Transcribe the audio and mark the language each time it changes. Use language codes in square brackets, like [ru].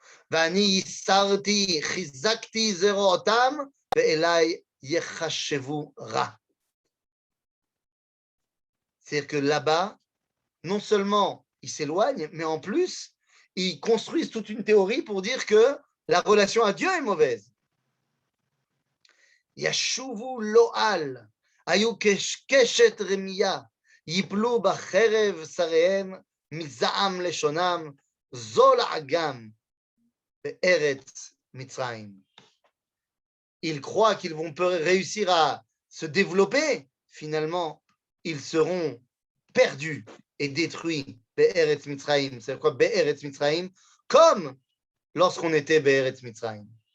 [he] ואני ייסרתי, חיזקתי זרועותם, ואליי יחשבו רע. [fr] C'est-à-dire que là-bas, non seulement ils s'éloignent, mais en plus, ils construisent toute une théorie pour dire que la relation à Dieu est mauvaise. [he] ישובו לא על, היו קשת רמייה, ייפלו בחרב שריהם, מזעם לשונם, זו לעגם. Eretz Mitzrayim. [fr] Ils croient qu'ils vont réussir à se développer. Finalement, ils seront perdus et détruits. Be'eretz Mitzrayim. C'est quoi Be'eretz Mitzrayim? Comme lorsqu'on était Be'eretz Mitzrayim.